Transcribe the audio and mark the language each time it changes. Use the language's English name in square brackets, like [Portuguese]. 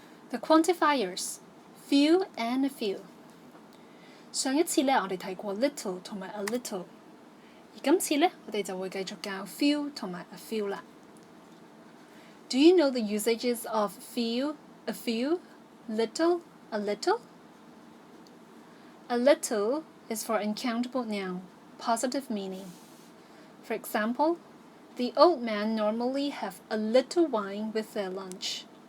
[English] The quantifiers few and a few。 [Cantonese] 上一次呢，我哋睇過 little 同埋 a little， 而今次呢，我哋就會繼續教 few 同埋 a few 啦。 [English] Do you know the usages of few, a few, little, a little? A little is for uncountable noun, positive meaning. For example, the old man normally have a little wine with their lunch.